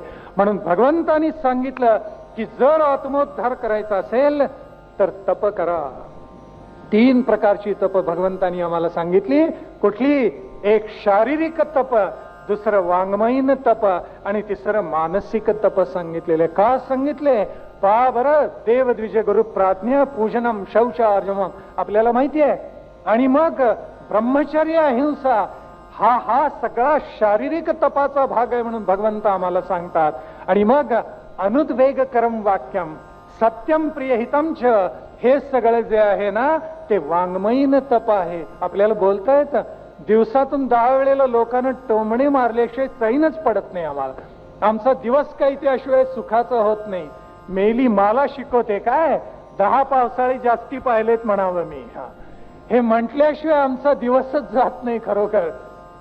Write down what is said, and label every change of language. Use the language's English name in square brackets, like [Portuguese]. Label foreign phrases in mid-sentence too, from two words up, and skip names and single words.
[Marathi] म्हणून भगवंतांनी सांगितलं की जर आत्मोद्धार करायचा असेल तर तप करा. 3 प्रकारची तप भगवंतांनी आम्हाला सांगितली. कुठली? एक शारीरिक तप, दुसरं वाङ्मयीन तप आणि तिसरं मानसिक तप सांगितलेले. का सांगितले? पहा बरं, [Sanskrit] देवद्विज गुरु प्राज्ञा पूजनम शौचार्जमम [Marathi] आपल्याला माहिती आहे. आणि मग ब्रह्मचर्य अहिंसा हा सगळा शारीरिक तपाचा भाग आहे म्हणून भगवंत आम्हाला सांगतात. आणि मग [Sanskrit] अनुद्वेग करम वाक्यम सत्यम प्रियहितम च [Marathi] हे सगळं जे आहे ना ते वाङ्मयीन तप आहे. आपल्याला बोलता येतं. दिवसातून 10 वेळेला लोकांना टोमणे मारल्याशिवाय चैनच पडत नाही आम्हाला. आमचा दिवस काही त्याशिवाय सुखाचा होत नाही. मेली मला शिकवते काय? 10 पावसाळे जास्ती पाहिलेत म्हणावं मी. हे म्हटल्याशिवाय आमचा दिवसच जात नाही खरोखर.